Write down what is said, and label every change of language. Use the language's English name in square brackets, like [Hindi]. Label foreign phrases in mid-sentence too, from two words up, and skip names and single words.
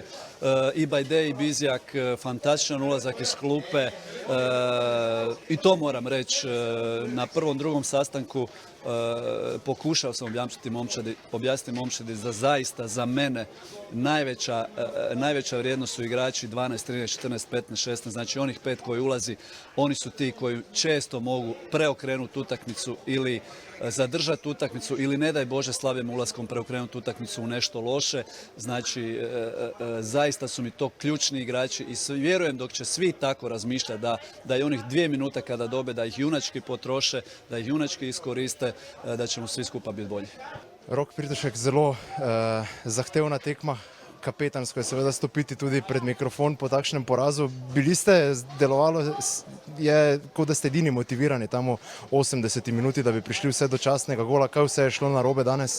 [Croatian] I Bajde i Bizjak, fantastičan ulazak iz klupe i to moram reći, na prvom, drugom sastanku pokušao sam objasniti momčadi da zaista za mene najveća vrijednost su igrači 12, 13, 14, 15, 16, znači onih 5 koji ulazi, oni su ti koji često mogu preokrenuti utakmicu ili zadržati utakmicu ili ne daj Bože slabim ulaskom preokrenuti utakmicu u nešto loše. Znači, zaista su mi to ključni igrači i vjerujem dok će svi tako razmišljati da je onih 2 minute kada dobe, da ih junački potroše, da ih junački iskoriste, da ćemo svi skupa biti bolji. [Slovenian] Rok Pirtošek, zelo zahtevna tekma. Kapetansko je seveda stopiti tudi pred mikrofon po takšnem porazu. Bili ste, delovalo je, kot da ste edini motivirani tam v 80 minuti, da bi prišli vse do častnega gola. Kaj vse je šlo narobe danes?